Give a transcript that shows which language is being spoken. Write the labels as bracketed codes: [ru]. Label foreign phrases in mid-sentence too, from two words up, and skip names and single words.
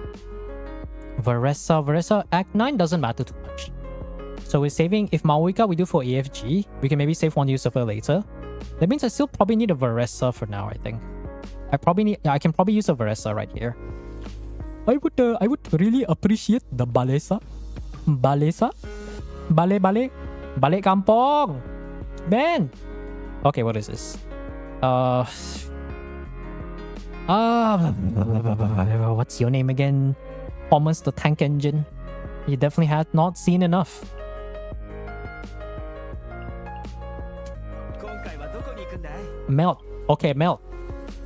[en] Veresa. Act 9 doesn't matter too much. So we're saving, if Maoika we do for AFG, we can maybe save one use of her later. That means I still probably need a Veresa for now, I think. I can probably use a Veresa right here. I would really appreciate the Balesa. Bale kampong. Man. Okay, what is this? What's your name again? Thomas the Tank Engine. You definitely had not seen enough. Melt. Okay, Melt.